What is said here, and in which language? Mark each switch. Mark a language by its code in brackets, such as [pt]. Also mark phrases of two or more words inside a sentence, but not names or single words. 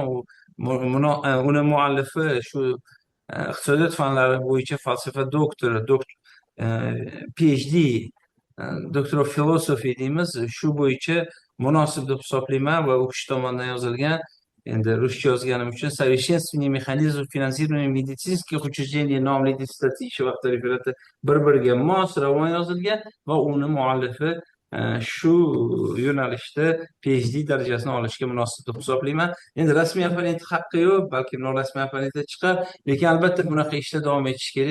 [uz] Uni muallifi shu iqtisodiyot fanlari bo'yicha falsafa doktori, PhD, [en] Doctor of Philosophy [uz] deymiz, shu bo'yicha munosib deb hisoblayman va u kishi tomonidan yozilgan. Endi ruscha yozganim uchun "Совершенствование механизмов финансирования медицинских учреждений" nomli dissertatsiya ishi vaqti referati bir-biriga mos ravon yozilgan va uni muallifi shu yo'nalishda PhD darajasini olishga munosib deb hisoblayman. Endi rasmiy apparenti haqqi yo'q, balki norasmiy apparenti chiqar, lekin albatta bunaqa ishda davom etish kerak.